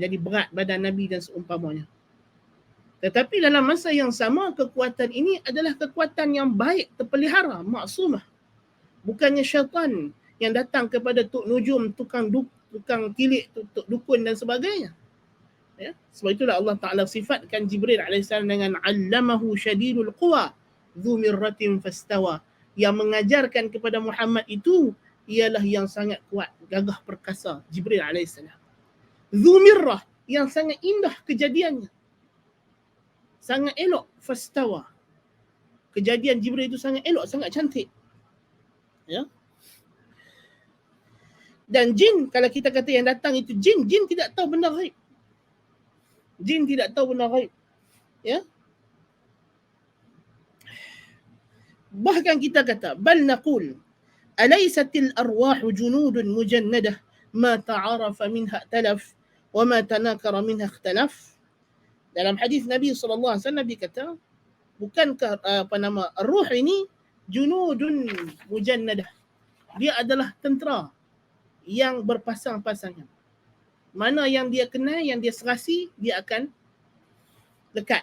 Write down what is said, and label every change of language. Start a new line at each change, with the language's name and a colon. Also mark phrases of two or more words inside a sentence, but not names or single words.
Malay: Jadi berat badan Nabi dan seumpamanya. Tetapi dalam masa yang sama, kekuatan ini adalah kekuatan yang baik, terpelihara, maksumah. Bukannya syaitan yang datang kepada Tuk Nujum, tukang tilik, tuk dukun dan sebagainya. Ya, sebab itulah Allah Ta'ala sifatkan Jibril AS dengan
Arabic: علمه شديد القوى ذو مرة فاستوى.
Malay: Yang mengajarkan kepada Muhammad itu ialah yang sangat kuat, gagah perkasa, Jibril AS.
Arabic: ذو مرة,
Malay: yang sangat indah kejadiannya, sangat elok, fastawa. Kejadian Jibril itu sangat elok, sangat cantik. Ya. Dan jin, kalau kita kata yang datang itu jin tidak tahu benda ghaib. Jin tidak tahu benda ghaib. Ya. Bahkan kita kata,
Arabic: بل نقول أليست الأرواح جنود مجندة ما تعارف منها ائتلف وما تناكر منها اختلف.
Malay: Dalam hadis Nabi SAW dia kata, bukankah ruh ini
Arabic: جنود مجندة.
Malay: Dia adalah tentera yang berpasang-pasangan. Mana yang dia kenal, yang dia serasi, dia akan dekat.